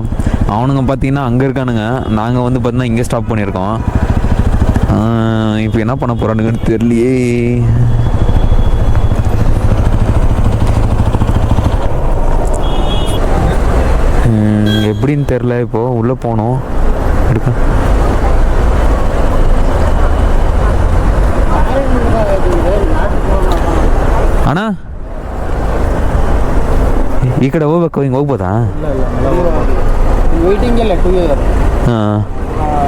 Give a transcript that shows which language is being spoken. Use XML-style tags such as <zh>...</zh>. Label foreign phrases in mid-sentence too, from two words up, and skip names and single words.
<ta>அவனுங்க பார்த்தீங்கன்னா அங்கே இருக்கானுங்க, நாங்கள் வந்து பார்த்தீங்கன்னா இங்கே ஸ்டாப் பண்ணியிருக்கோம். இப்போ என்ன பண்ண போகிறானுங்கன்னு தெரியலையே. எப்படின்னு தெரில. இப்போது உள்ளே போனோம் எடுக்க.</ta> <kn>ಅಣ್ಣ ಈ ಕಡೆ ಹೋಗ್ಬೇಕು, ಹಿಂಗೆ ಹೋಗ್ಬೋದಾ? ವೇಟಿಂಗ್ ಎಲ್ಲ 2 ಇಯರ್. ಹಾಂ</kn>